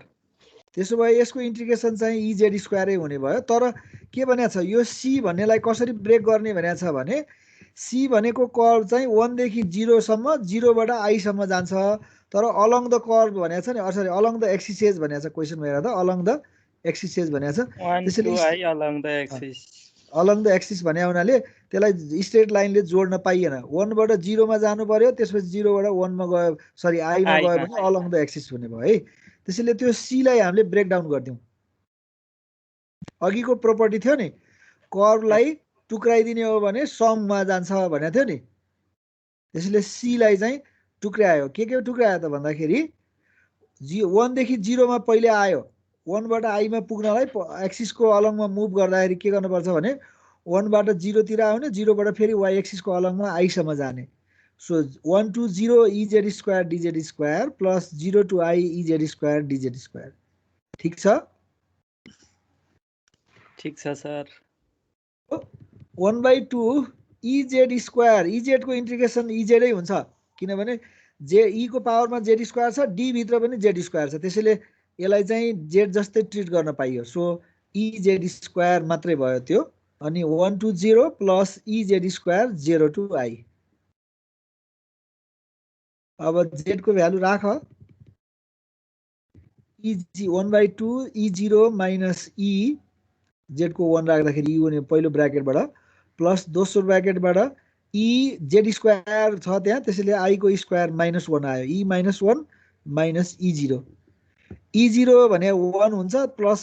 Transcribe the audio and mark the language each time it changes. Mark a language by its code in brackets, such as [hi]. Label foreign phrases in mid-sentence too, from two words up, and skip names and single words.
[ne] त्यसो भए यसको इंटीग्रेशन चाहिँ ez स्क्वायरै हुने भयो तर के भनेको छ यो c भन्नेलाई कसरी ब्रेक गर्ने भनेको छ भने c भनेको कर्व चाहिँ 1 देखि 0 सम्म 0 बाट I सम्म जान्छ तर [en] along the curve [ne] भनेको छ नि सरी [en] along the axes [ne] भनेको छ क्वेशन हेर त [en] along the axes [ne] भनेको छ [en] 1 to I along the axis along the axis [ne] भने हुनाले त्यसलाई [en] straight lineले [ne] जोड्न पाइएन 1 बाट 0 मा जानु पर्यो त्यसपछि 0 बाट 1 मा गयो सरी I मा गयो भने [en] along the axis [ne] हुने भयो है त्यसैले त्यो c लाई हामीले [en] break down [ne] गर्दियौ अघिको प्रोपर्टी थियो नि कर्वलाई टुक्राइदिने हो भने [en] sum मा [ne] जान्छ भनेको थियो नि त्यसैले c लाई चाहिँ टुक्रायो के टुक्रायो त भन्दाखेरि 1 देखि 0 मा पहिले आयो 1 बाट I मा पुग्नलाई एक्सिसको अलोङमा मुभ गर्दाखेरि के गर्नुपर्छ भने 1 बाट 0 तिर आउने 0 बाट फेरि y एक्सिसको अलोङमा I सम्म जाने सो 1 to 0 ez स्क्वायर dz स्क्वायर प्लस 0 to I ez स्क्वायर dz स्क्वायर ठीक छ सर 1/2 ez स्क्वायर ez को इंटीग्रेशन ez नै हुन्छ किनभने जे e को पावरमा z स्क्वायर छ d भित्र पनि z स्क्वायर छ त्यसैले यसलाई चाहिँ z जस्तै ट्रिट गर्न पाइयो सो ez स्क्वायर मात्रै भयो त्यो अनि 1 to 0 प्लस ez स्क्वायर 0 to I अब z को भ्यालु राख e 1/2 e0 माइनस e z को 1 राख्दाखेरि e हुने पहिलो ब्र्याकेटबाट प्लस दोस्रो ब्र्याकेटबाट e z स्क्वायर छ त्यहाँ त्यसैले I को स्क्वायर -1 आयो e -1 माइनस e0 e0 भने 1 हुन्छ प्लस